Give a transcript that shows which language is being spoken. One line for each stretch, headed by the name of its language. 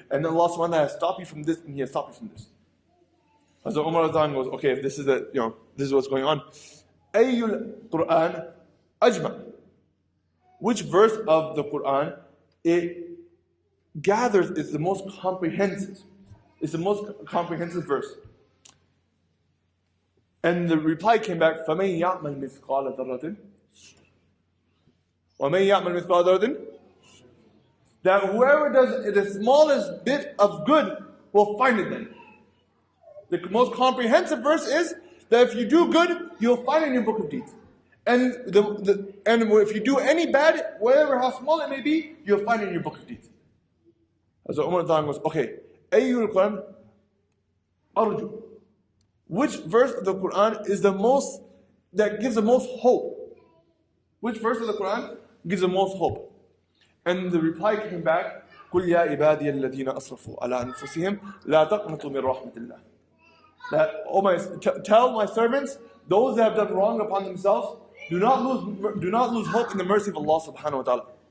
English: And then Allah subhanahu wa ta'ala has stopped you from this and He has stopped you from this. So Umar goes, okay, if this is this is what's going on.
Arabic: Ayyul Quran ajma.
English: Which verse of the Quran it gathers is the most comprehensive? It's the most comprehensive verse. And the reply came back,
Arabic: فَمَنْ يَعْمَلْ مِثْقَالَ ذَرَّةٍ وَمَنْ يَعْمَلْ مِثْقَالَ ذَرَّةٍ.
English: That whoever does the smallest bit of good will find it then. The most comprehensive verse is that if you do good, you'll find it in your book of deeds. And if you do any bad, whatever how small it may be, you'll find it in your book of deeds. So Umar goes, okay,
Arabic: Ayyul Quran arju.
English: Which verse of the Quran is the most, that gives the most hope? Which verse of the Quran gives the most hope? And the reply came back,
Arabic: قُلْ يَا عِبَادِيَ الَّذِينَ أَسْرَفُوا عَلَىٰ أَنفُسِهِمْ لَا تَقْنَطُوا مِنْ رَحْمَةِ اللَّهِ.
English: That, tell my servants, those that have done wrong upon themselves, do not lose hope in the mercy of Allah subhanahu wa ta'ala.